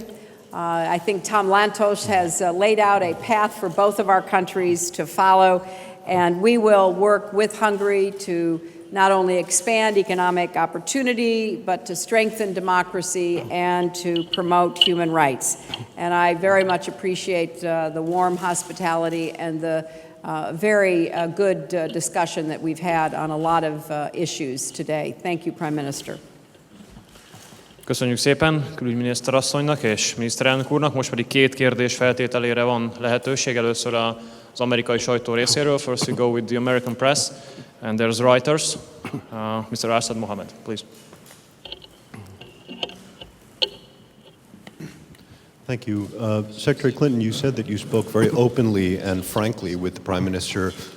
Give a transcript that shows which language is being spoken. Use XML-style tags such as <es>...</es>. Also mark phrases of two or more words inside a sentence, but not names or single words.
<en>I think Tom Lantos has laid out a path for both of our countries to follow, and we will work with Hungary to not only expand economic opportunity, but to strengthen democracy and to promote human rights. And I very much appreciate the warm hospitality and the very good discussion that we've had on a lot of issues today. Thank you, Prime Minister.</en> <hu>Köszönjük szépen külügyminiszter asszonynak és miniszterelnök úrnak. Most pedig két kérdés feltételére van lehetőség. Először az amerikai sajtó részéről.</hu> <en>First we go with the American press, and there's Reuters. Mr. Asad Mohammed, please. Thank you. Secretary Clinton, you said that you spoke very openly and frankly with the Prime Minister.</en>